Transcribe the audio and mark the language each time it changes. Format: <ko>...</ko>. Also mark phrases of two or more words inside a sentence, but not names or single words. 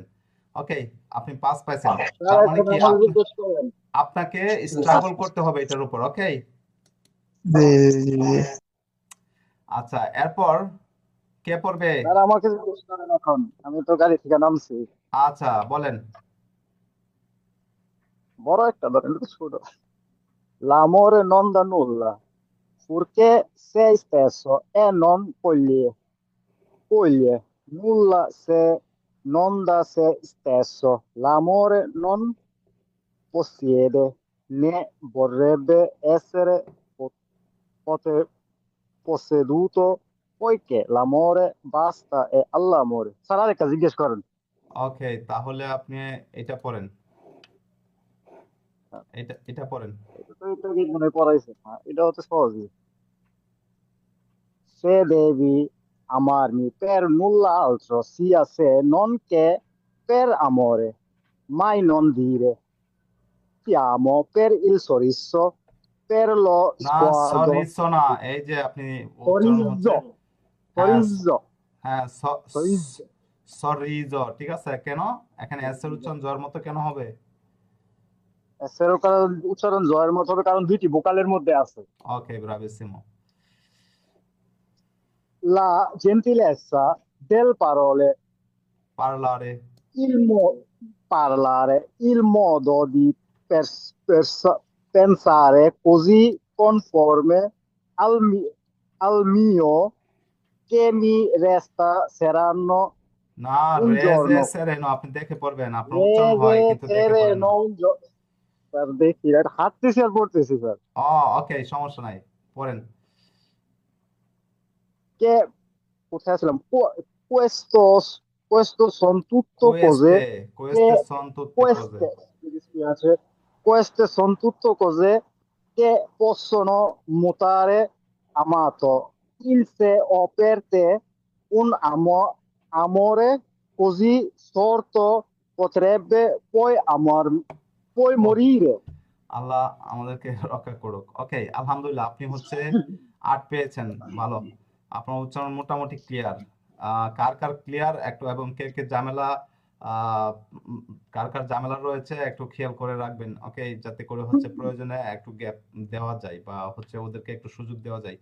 <bn>ওকে, আপনি পাস পাইছেন, তার মানে কি আপনাকে স্ট্রাগল করতে হবে এটার উপর। ওকে, de আচ্ছা, এরপর কে পড়বে? স্যার আমাকে জিজ্ঞেস করেন এখন, আমি তো গাড়ি থেকে নামছি। আচ্ছা, বলেন। বড় একটা ধরেন, এটা তো ছোট।</bn> <it>L'amore non dà nulla, purché sei stesso e non coglie nulla se non da se stesso. L'amore non possiede né vorrebbe essere po- pote- posseduto, poiché l'amore basta e all'amore.</it> <bn>স্যার একটা জিজ্ঞেস করেন। ওকে, তাহলে আপনি এটা পড়েন, এটা পড়েন। এটা তো একটু আগে মনে পড়াইছে, হ্যাঁ, এটা হচ্ছে সহজই।</bn> <it>Se devi amarmi per nulla altro sia se non che per amore, mai non dire ti amo per il sorriso, per lo</it> <bn>না,</bn> <it>sguardo,</it> <bn>সরিষো না, এই যে আপনি উচ্চারণ হচ্ছে,</bn> <it>sorriso,</it> <bn>হ্যাঁ</bn> <it>sorriso,</it> <bn>হ্যাঁ,</bn> <it>sorriso,</it> <bn>সরিজো, ঠিক আছে। কেন এখানে এস এর উচ্চারণ জ্বর মতো কেন হবে? এসেরও কারণ উচ্চারণ জয়ের মতো হবে কারণ দুইটি ভোকালের মধ্যে আছে। ওকে, ব্রাভিসিমো।</bn> <it>La gentilezza del parole, parlare, parlare, il modo di pensare così conforme al mio che mi resta saranno</it> <bn>না,</bn> <it>un rege giorno.</it> <bn>সেরেনো আপনি দেখে পড়বেন, আপনার উচ্চারণ হয়</bn> <it>Rege</it> <bn>কিন্তু দেখে পড়েন</bn> <it>terreno</it> <bn>না।</bn> <it>un giorno.</it> <bn>স্যার দেখি এটা হাঁটতেছি আর পড়তেছি স্যার। ও, ওকে, সমস্যা নাই, পড়েন। Che কোথায় ছিলাম?</bn> <it>Questo sono tutto cose queste, che queste son tutte cose. queste, mi dispiace, queste sono tutto cose che possono mutare amato in se o per te un amore così sorto potrebbe poi</it> <bn>ও,</bn> <it>morire.</it> <bn>আল্লাহ আমাদেরকে রক্ষা করুক। ওকে, আলহামদুলিল্লাহ, আপনি হচ্ছে 8 পেয়েছেন, ভালো। আপনার উচ্চারণ মোটামুটি ক্লিয়ার। কার কার ক্লিয়ার একটু, এবং কে কে ঝামেলা, আহ, উম, কার কার ঝামেলা রয়েছে একটু খেয়াল করে রাখবেন, ওকে, যাতে করে হচ্ছে প্রয়োজনে একটু গ্যাপ দেওয়া যায় বা হচ্ছে ওদেরকে একটু সুযোগ দেওয়া যায়।</bn>